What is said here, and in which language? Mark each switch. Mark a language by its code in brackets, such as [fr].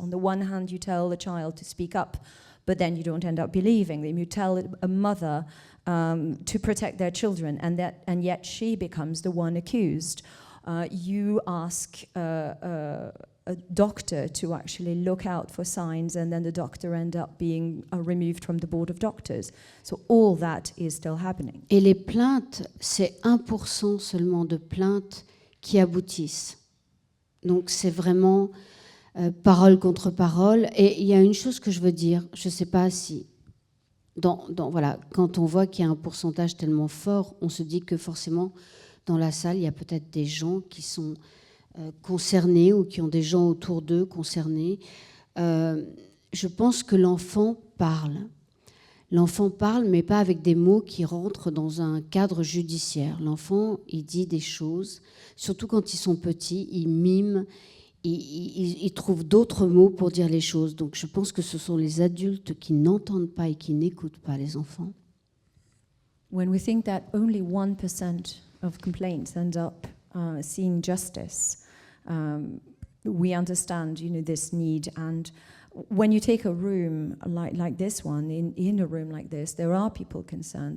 [en] On the one hand, you tell a child to speak up, but then you don't end up believing them. You tell a mother to protect their children, and yet she becomes the one accused. You ask a doctor to actually look out for signs, and then the doctor ends up being removed from the board of doctors. So all that is still happening. [fr] Et les plaintes, c'est 1% seulement de plaintes qui aboutissent. Donc c'est vraiment parole contre parole. Et il y a une chose que je veux dire, je ne sais pas si... voilà, quand on voit qu'il y a un pourcentage tellement fort, on se dit que forcément, dans la salle, il y a peut-être des gens qui sont concernés ou qui ont des gens autour d'eux concernés. Je pense que l'enfant parle. L'enfant parle, mais pas avec des mots qui rentrent dans un cadre judiciaire. L'enfant, il dit des choses, surtout quand ils sont petits, il mime, il trouve d'autres mots pour dire les choses. Donc je pense que ce sont les adultes qui n'entendent pas et qui n'écoutent pas les enfants. [en] When we think that only 1% of complaints end up seeing justice, we understand, this need. And when you take a room like this one, in a room like this, there are people concerned.